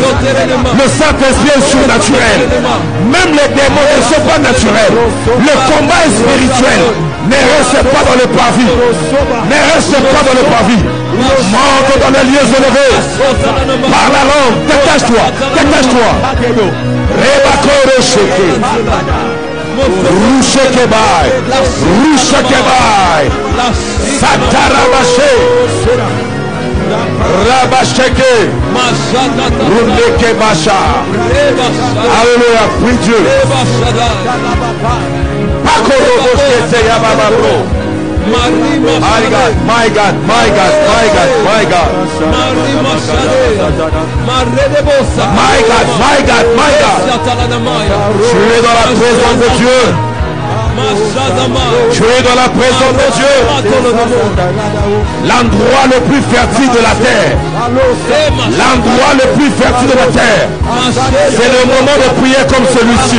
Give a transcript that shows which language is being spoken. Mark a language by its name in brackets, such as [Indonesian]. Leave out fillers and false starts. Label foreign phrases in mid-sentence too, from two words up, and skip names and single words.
[French] Le Saint-Esprit est surnaturel. Même les démons ne sont pas naturels. Le combat est spirituel. Ne reste pas dans le parvis. Ne reste pas dans le parvis. Monte dans les lieux élevés. Par la langue. Détache-toi. Détache-toi. Rebakoro sheke. Rushekebai. Rushekebai. Satarabache. Rabasheke. Rundekebasha. Alléluia. Prie Dieu. [English] My God, my God, my God, my God, my God. My God, my God, my God. [French] Tu es dans la présence de Dieu. Tu es dans la présence de Dieu. L'endroit le plus fertile de la terre. L'endroit le plus fertile de la terre. C'est le moment de prier comme celui-ci.